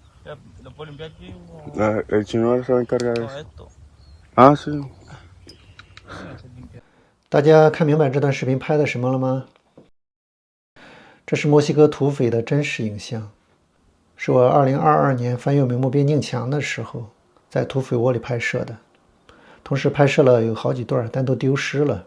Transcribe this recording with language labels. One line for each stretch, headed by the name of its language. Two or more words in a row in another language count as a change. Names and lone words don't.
Spanish: Lo puedo limpiar aquí. El chino se va a encargar de No, eso. esto. Ah, sí. Eso no se limpia.
Chinese: 大家看明白这段视频拍的什么了吗？这是墨西哥土匪的真实影像，是我2022年翻越美墨边境墙的时候，在土匪窝里拍摄的。同时拍摄了有好几段，但都丢失了。